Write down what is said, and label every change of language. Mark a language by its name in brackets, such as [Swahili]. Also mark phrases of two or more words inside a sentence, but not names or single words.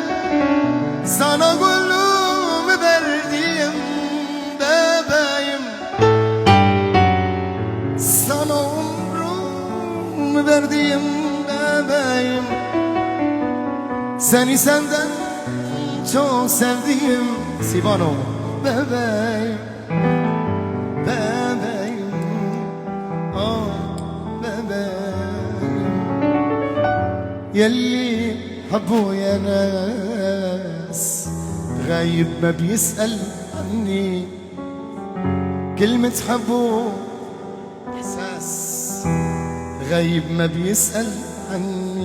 [Turkish] Sana gönlümü verdim bebeğim, sana umrumu verdim bebeğim. Seni senden çok sevdim Sivano bebeğim, bebeğim, bebeğim. [Arabic] Yelli حبوا يا ناس غايب ما بيسأل عني، كلمة حبوا إحساس غايب ما بيسأل عني.